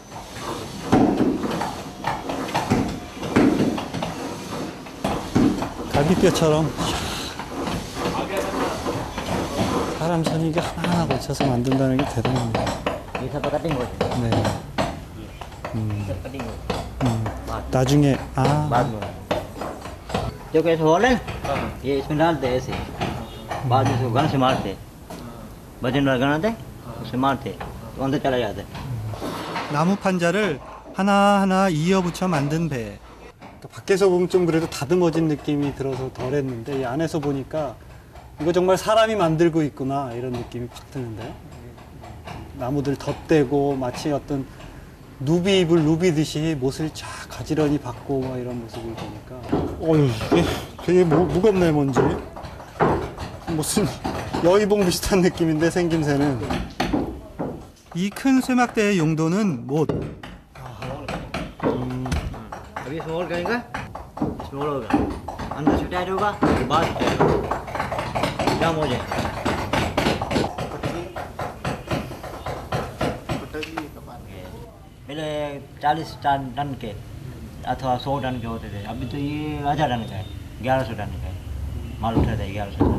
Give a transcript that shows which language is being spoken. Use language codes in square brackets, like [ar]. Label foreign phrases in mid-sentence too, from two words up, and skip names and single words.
[ko] 갈비뼈처럼 사람 손이 이게 하나하나 거쳐서 만든다는 게 대단합니다. 네. 나중에 [hi] जो कैसे होल है ये इसमें डालते हैं ऐसे बाद में इसको गन से मारते वजन वाला गन आते उससे मारते तो अंदर चला जाता है [ko] 나무 판자를 하나하나 이어붙여 만든 배. 밖에서 보면 좀 그래도 다듬어진 느낌이 들어서 덜했는데 이 안에서 보니까 이거 정말 사람이 만들고 있구나 이런 느낌이 팍 드는데, 나무들 덧대고 마치 어떤 누비입을 누비듯이 못을 쫙 가지런히 받고 뭐 이런 모습을 보니까 어휴 되게 무겁네. 뭔지 무슨 여의봉 비슷한 느낌인데 생김새는. 이 큰 쇠막대의 용도는 못. [hi] अभी इसमें होल करेंगे इसमें होल होगा अंदर से टाइट होगा तो बाद में टाइट होगा जाम हो जाएगा पहले 40 टन के अथवा 100 टन के होते थे, अभी तो ये 1000 टन का है, 1100 टन का है माल उठाता है 1100 टन।